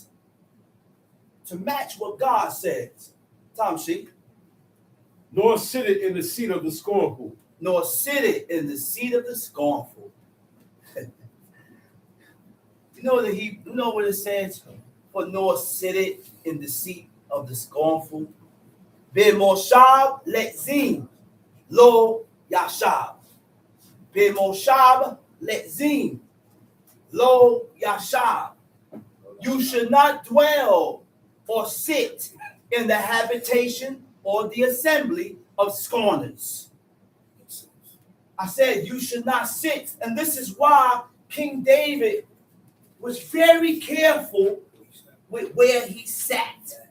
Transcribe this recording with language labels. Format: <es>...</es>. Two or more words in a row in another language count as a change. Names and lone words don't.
<en>To match what God says. Tom Sheik. Nor sitteth in the seat of the scornful. Nor sitteth in the seat of the scornful. You know what it says? For nor sitteth in deceit of the scornful.</en> <he>במושב לצים לא ישב. במושב לצים לא ישב.</he> <en>You should not dwell or sit in the habitation or the assembly of scorners. I said you should not sit, and this is why King David was very careful with where he sat.</en>